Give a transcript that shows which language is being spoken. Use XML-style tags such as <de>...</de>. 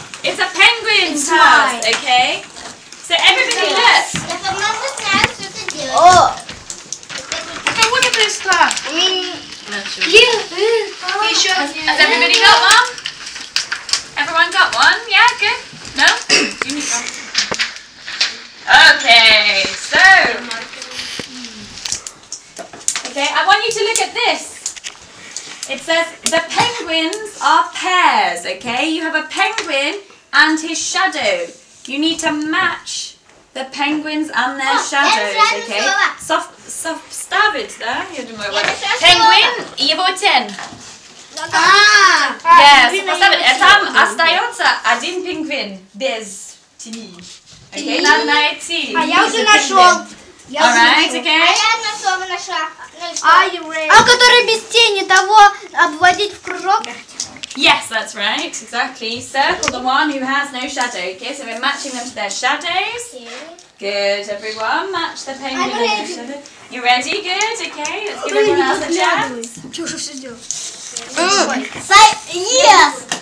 <en>It's a penguin's house, okay? So everybody look.</en> <ru>Я сама знаю, что это делать. О! Кого ты пришла? Еще</ru> <en>Has everybody got one? Everyone got one? Yeah, good. No? You need one. Okay, so. Okay, I want you to look at this. It says the penguins are pairs, okay? You have a penguin and his shadow. You need to match the penguins and their shadows, okay?</en> <ru>Ставить, да? Я думаю, вот. Penguin и его тень.</ru> <en>Yes,</en> <ru>поставить. Там остается один пингвин без тени.</ru> <en>Okay,</en> <ru>надо найти. А я уже нашел.</ru> <en>Alright, okay?</en> <ru>А который без тени, того обводить в кружок?</ru> <en>Yes, that's right. Exactly. Circle the one who has no shadow. Okay, so we're matching them to their shadows. Good, everyone. Match the penguin and their shadow. You ready? Good. Okay, let's give everyone else a chance. Yes.</en>